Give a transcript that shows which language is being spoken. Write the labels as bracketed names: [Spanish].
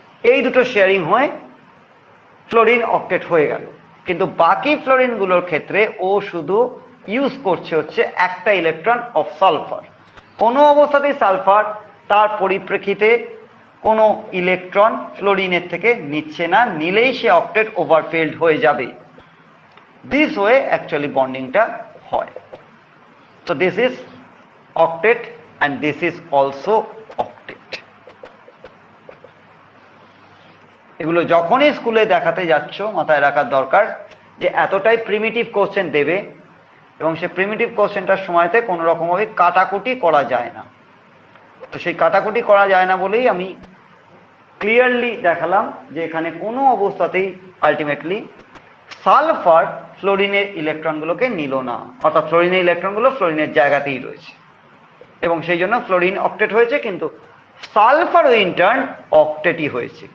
[Bangla] এই দুটো শেয়ারিং হয়ে ফ্লোরিন অক্টেট হয়ে গেল, কিন্তু বাকি ফ্লোরিনগুলোর ক্ষেত্রে ও শুধু ইউজ করছে হচ্ছে একটা ইলেকট্রন অফ সালফার। কোনো অবস্থাতেই সালফার তার পরিপ্রেক্ষিতে কোনো ইলেকট্রন ফ্লোরিনের থেকে নিচ্ছে না, নিলেই সে অক্টেট ওভারফিল্ড হয়ে যাবে। [English] this way actually [Bangla] বন্ডিংটা হয়। [English] So this is octet and this is also octet. [Bangla] এগুলো যখনই স্কুলে দেখাতে যাচ্ছ মাথায় রাখার দরকার যে এতটাই প্রিমিটিভ কোশ্চেন দেবে, এবং সেই প্রিমিটিভ কোশ্চেনটার সময়তে কোনো রকমভাবে কাটাকুটি করা যায় না। তো সেই কাটাকুটি করা যায় না বলেই আমি ক্লিয়ারলি দেখালাম যে এখানে কোনো অবস্থাতেই আলটিমেটলি সালফার ফ্লোরিনের ইলেকট্রনগুলোকে নিল না, অর্থাৎ ফ্লোরিনের ইলেকট্রনগুলো ফ্লোরিনের জায়গাতেই রয়েছে, এবং সেই জন্য ফ্লোরিন অক্টেট হয়েছে, কিন্তু সালফার ইন্টার্ন অক্টেটই হয়েছে।